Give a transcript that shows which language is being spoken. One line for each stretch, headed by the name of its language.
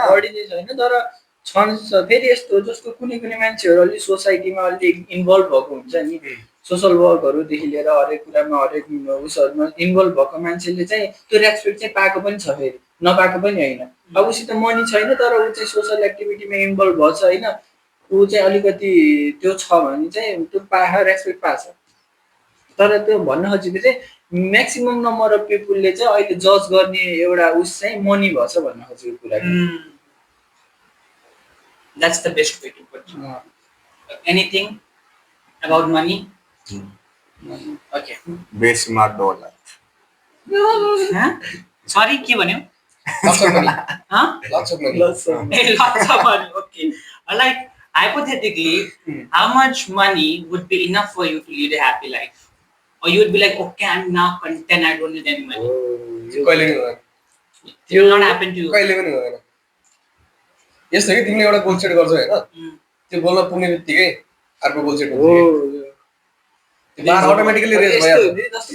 Nepali: बढी चाहिँ छैन तर छन फेरि यस्तो जस्तो कुनै कुनै मान्छेहरू अलि सोसाइटीमा अलि इन्भल्भ भएको हुन्छ नि सोसल वर्कहरूदेखि लिएर हरेक कुरामा हरेक उसहरूमा इन्भल्भ भएको मान्छेले चाहिँ त्यो रेस्पेक्ट चाहिँ पाएको पनि छ फेरि नपाएको पनि होइन अब उसित मनी छैन तर ऊ चाहिँ सोसल एक्टिभिटीमा इन्भल्भ भएको छ होइन ऊ चाहिँ अलिकति त्यो छ भने चाहिँ त्यो रेस्पेक्ट पाएको छ तर त्यो भन्न खोजेको चाहिँ म्याक्सिमम नम्बर अफ पिपुलले चाहिँ अहिले जज गर्ने एउटा उस चाहिँ मनी भएछ भन्न खोजेको कुरा
English: that's the best way to put it. Anything about money? Okay.
Nepali: बेसमा dollar
English: Huh?
Nepali: Sorry, के भन्यो?
English: Lots of money. Huh? Lots of money. Lots of money. Lots of money. Okay. Like hypothetically, how much money would be enough for you to lead a happy life? Or you would be like, okay, I'm now content. I don't need any money.
Nepali: कहिले नि हुँदैन
English: It will not happen to you.
Nepali: कहिले पनि हुँदैन यस्तो कि तिमीले एउटा गोल सेट गर्छौ हैन त्यो गोलमा पुग्ने बित्तिकै अर्को गोल सेट हुन्छ त्यो बार अटोमेटिकली रेज भइहाल्छ